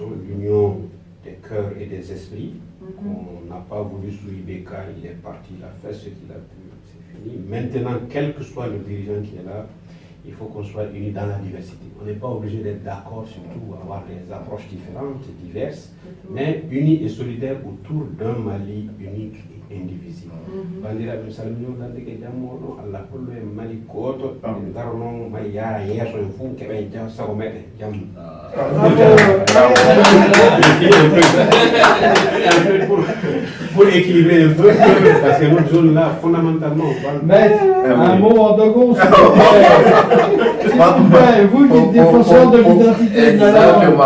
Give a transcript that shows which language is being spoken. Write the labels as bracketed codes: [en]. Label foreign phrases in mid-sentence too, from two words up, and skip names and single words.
[fr] L'union des cœurs et des esprits, qu'on n'a pas voulu sous Ibeka, il est parti, il a fait ce qu'il a pu, c'est fini. Maintenant, quel que soit le dirigeant qui est là, il faut qu'on soit unis dans la diversité. On n'est pas obligé d'être d'accord sur tout, avoir des approches différentes, diverses, mais unis et solidaires autour d'un Mali unique et indivisible. [ff] Bandiraɓe salmino dande ke jammoɗo Allah hollu en Mali goto en darno may yaa yeeso en fuu keɓen jam sago meɗen jam [fr] pour équilibrer un peu parce que notre zone là fondamentalement Maître, un mot en dogon s'il vous plaît, vous qui êtes défenseur de l'identité de la langue.